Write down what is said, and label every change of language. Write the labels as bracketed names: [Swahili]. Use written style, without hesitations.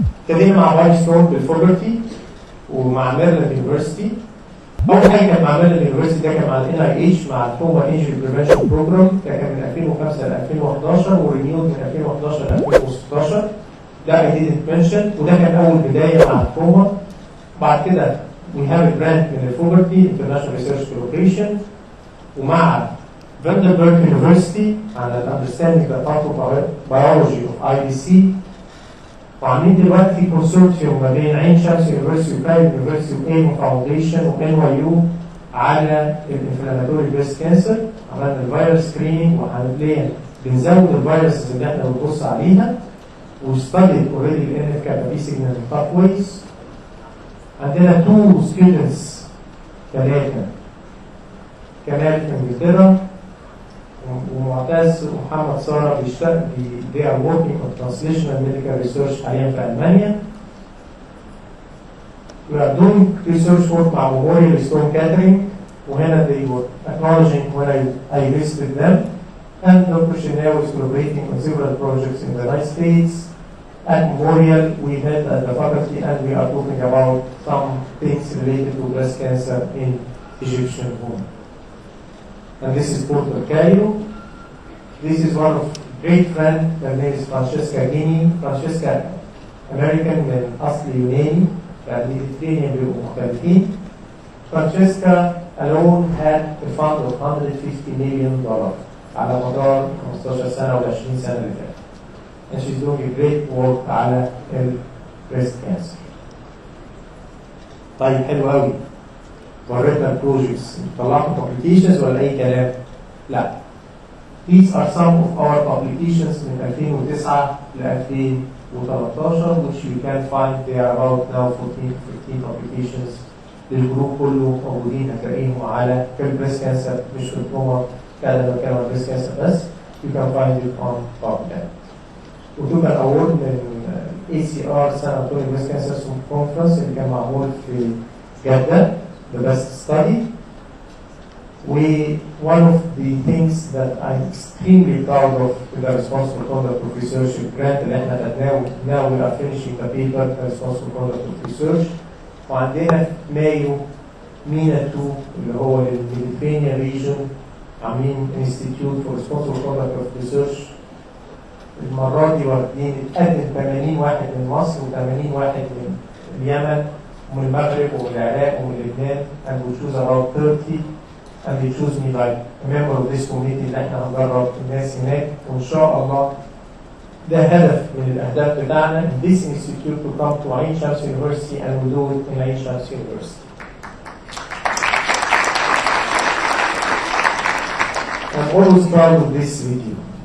[Arabic] ابتدينا مع وايت ستون بالفوجرتي ومع ميرلاند يونيفرستي. اول حاجه كان مع ميرلاند يونيفرستي ده كان مع NIH مع التروما انجري بريفنشن بروجرام، ده كان من 2005 ل 2011 ورينيود من 2011 ل 2016. ده [English] I didn't mention [Arabic] وده كان اول بدايه مع التروما. بعد كده [English] we have a grant [Arabic] من الفوجرتي International Research Collaboration ومع Vanderbilt University على Understanding the Pathobiology of IBC. وعاملين دلوقتي كونسورتيوم ما بين عين شمس يونيفرستي وبرايفت يونيفرستي وايمو فاونديشن وNYU على الانفلاماتوري بريست كانسر. عملنا الفيروس سكريننج وحاليا بنزود الفيروسز اللي احنا بنبص عليها وستاديد اوريدي الNF كابا بي سيجنال باثويز. عندنا 2 ستودنتس 3 كمال في انجلترا ومعتز ومحمد ساره بيشتغل [English] they are working on translational medical research [Arabic] حاليا في المانيا. [English] We are doing research work مع Memorial Sloan Kettering وهنا they were acknowledging when I visited them, and Dr. Shineo is collaborating on several projects in the United States. At Memorial we met at the faculty and we are talking about some things related to breast cancer in Egyptian women. And this is Porto Cairo. This is one of great friend. Her name is Francesca Guini. [Arabic] Francesca American من أصل يوناني يعني Mediterranean بيبقوا مختلفين. Francesca [English] alone had a fund of $150 million [Arabic] على مدار 15 سنة و 20 سنة اللي فاتت. [English] And she's doing a great work على breast cancer. [Arabic] طيب حلو قوي. وريتنا البروجيكتس طلعتوا publications ولا أي كلام؟ لا. [English] These are some of our publications [Arabic] من 2009 ل 2013 [English] which you can find. They are about now 15 publications [Arabic] للجروب كله موجودين هتلاقيهم على في البريست كانسر مش في التروما. كان بتكلم عن البريست كانسر بس. [English] You can find it on PubMed. [Arabic] وتوك الأورد من [English] ACR San Antonio Breast Cancer Conference [Arabic] اللي كان معمول في جدة [English] the best study. One of the things that I'm extremely proud of with the responsible conduct of research grant [Arabic] اللي احنا خدناه [English] now we are finishing the paper the responsible conduct of research. [Arabic] وعندنا في مايو مينا 2 اللي هو للميديترينيان ريجن عاملين انستيتيوت فور responsible conduct of research. المرة دي واخدين اتقدم 80 واحد من مصر و80 واحد من اليمن ومن المغرب ومن العراق ومن لبنان [English] and we choose about 30 and they choose me like a member of this committee [Arabic] اللي احنا هنجرب الناس هناك. وان شاء الله ده هدف من الاهداف بتاعنا [English] in this institute to come to عين شمس University and we do it in عين شمس University. I'm always proud of this video.